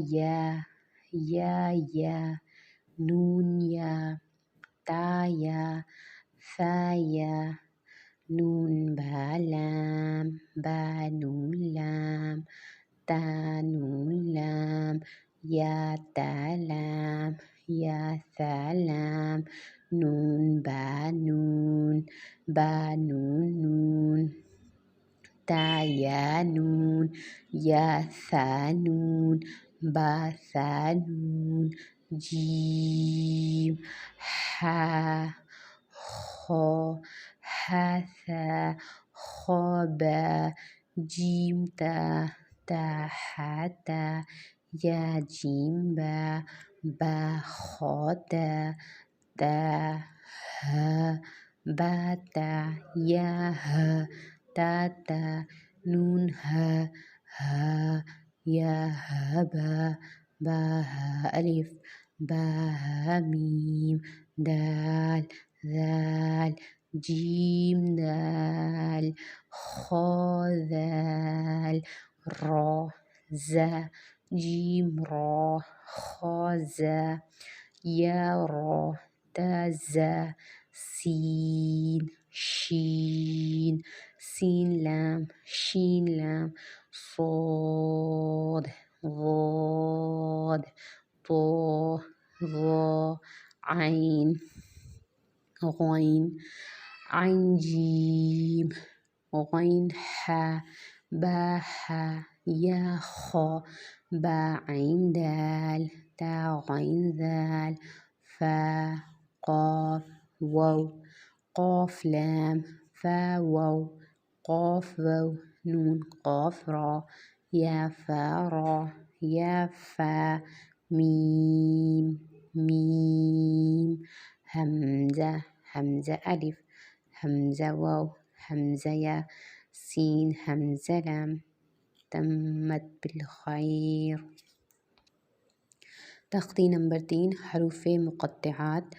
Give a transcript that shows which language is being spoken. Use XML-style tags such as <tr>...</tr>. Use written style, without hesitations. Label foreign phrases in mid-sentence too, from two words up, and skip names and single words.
<ur>یا نون یا تا یا ثا یا نون با لام با نون لام تا نون لام یا تا لام یا ثا لام نون با نون نون تا یا نون یا ثا نون با ثا نون جیم حا خا حا ثا خا با جیم تا تا حا تا یا جیم با با خا تا تا ہا با تا یا ہا تا تا نون ہا ہا یا ہا با با ہا الف با ہا میم دال ذال جیم دال خا ذال را زا جیم را خا زا یا را تا زا سین شین سین لام شین لام صاد ضاد طا ظا عین غین عین جیم غین حا با حا یا خا با عین دال تا غین ذال فا قاف واو قاف لام فا واو قاف واو نون قاف را یا فا را یا فا میم میم حمزہ حمزہ الف حمزہ واو حمزہ یا سین حمزہ لام</ur> <ar>تمت بالخیر۔</ar> <ur>تختی نمبر 3 حروف مقطعات۔</ur>